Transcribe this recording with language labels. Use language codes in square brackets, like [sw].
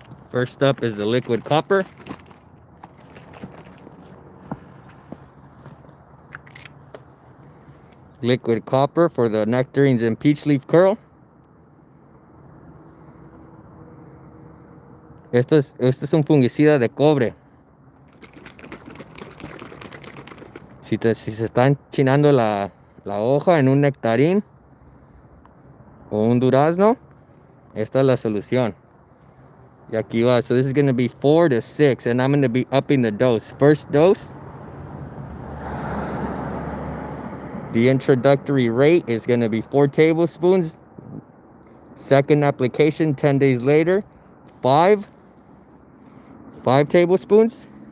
[en] First up is the liquid copper. Liquid copper for the nectarines and peach leaf curl. [es] Esto es un fungicida de cobre. Si se está enchinando la hoja en un nectarín o un durazno, esta es la solución. Y aquí va. [en] So this is going to be 4 to 6, and I'm going to be upping the dose. First dose, the introductory rate is going to be 4 tablespoons. Second application, 10 days later, 5 tablespoons.